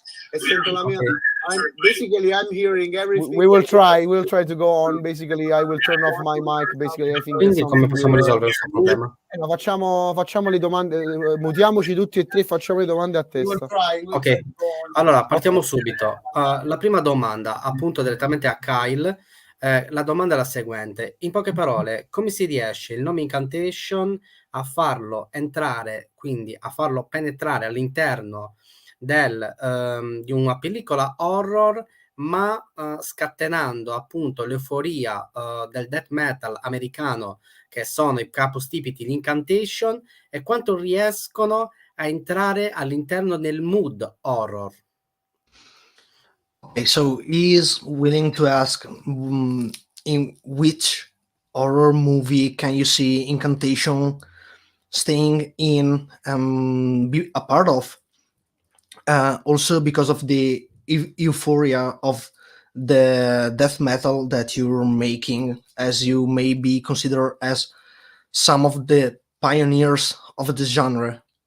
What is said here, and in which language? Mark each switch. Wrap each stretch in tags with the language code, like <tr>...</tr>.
<it>E sento la mia,</it> <en>I'm hearing everything. We'll try to go on. Basically, I will turn off my mic. Basically, I think.</en> <it>Quindi come possiamo risolvere questo problema? Facciamo le domande, mutiamoci tutti e tre, facciamo le domande a testa. Ok, allora partiamo subito. La prima domanda, appunto direttamente a Kyle. La domanda è la seguente: in poche parole, come si riesce il nome Incantation a farlo entrare, quindi a farlo penetrare all'interno di una pellicola horror, ma scatenando appunto l'euforia del death metal americano, che sono i capostipiti Gli Incantation, e quanto riescono a entrare all'interno del mood horror.</it> <en>Okay, so he is willing to ask in which horror movie can you see Incantation staying in, be a part of, also because of the euphoria of the death metal that you're making, as you may be considered as some of the pioneers of the genre.</en>